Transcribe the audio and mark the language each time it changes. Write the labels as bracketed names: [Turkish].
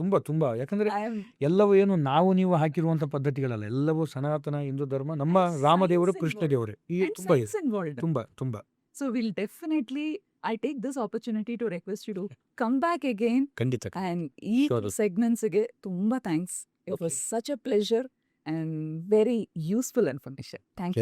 [Kannada] ತುಂಬಾ ಯಾಕಂದ್ರೆ ಎಲ್ಲವೂ ಏನು ನಾವು ನೀವು ಹಾಕಿರುವಂತ ಪದ್ಧತಿಗಳಲ್ಲ, ಎಲ್ಲವೂ ಸನಾತನ ಹಿಂದೂ ಧರ್ಮ, ನಮ್ಮ ರಾಮದೇವರು ಕೃಷ್ಣ ದೇವರು, ಈ ತುಂಬಾ. [English] So we'll definitely, I take this opportunity to request you to come back again. [Kannada] ಖಂಡಿತ. And ಈ segments ಗೆ ತುಂಬಾ thanks. [English] It was such a pleasure and very useful information. Thank you.